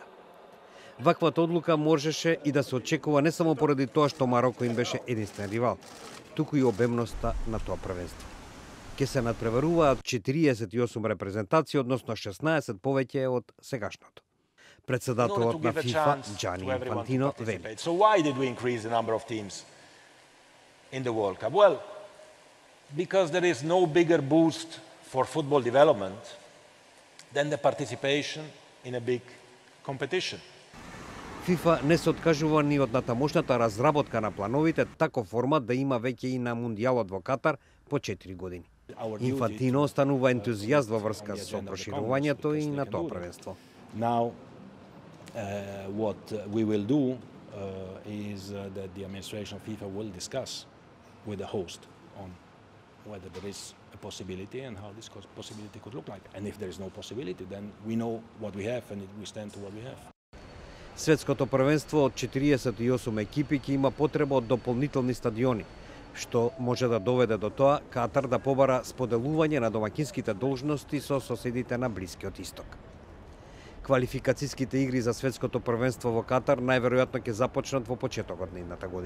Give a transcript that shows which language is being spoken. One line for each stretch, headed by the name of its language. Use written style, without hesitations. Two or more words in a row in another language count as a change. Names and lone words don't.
Macedonian: Ваквата одлука можеше и да се очекува не само поради тоа што Мароко им беше единствен ривал, туку и обемноста на тоа првенство. Ке се надпреваруваат 48 репрезентации, односно 16 повеќе од сегашното. Председателот на ФИФА, Джани Инфантино, вели.
English: So why did we increase the number of teams in the World Cup? Well, because there is no bigger boost for football development than the participation in a big competition.
Macedonian: ФИФА не се откажува ни од натамошната разработка на плановите, тако формат да има веќе и на Мундијалот во Катар по 4 години. Инфантино останува ентузијаст во врска со проширувањето и на тоа првенство.
English: Now, what we will do is that the administration of FIFA will discuss with the host on whether there is a possibility and how this possibility could look like. And if there is no possibility, then we know what we have and we stand to what we have.
Macedonian: Светското првенство од 48 екипи ќе има потреба од дополнителни стадиони, што може да доведе до тоа Катар да побара споделување на домаќинските должности со соседите на Блискиот Исток. Квалификацијските игри за светското првенство во Катар најверојатно ќе започнат во почетокот на идната година.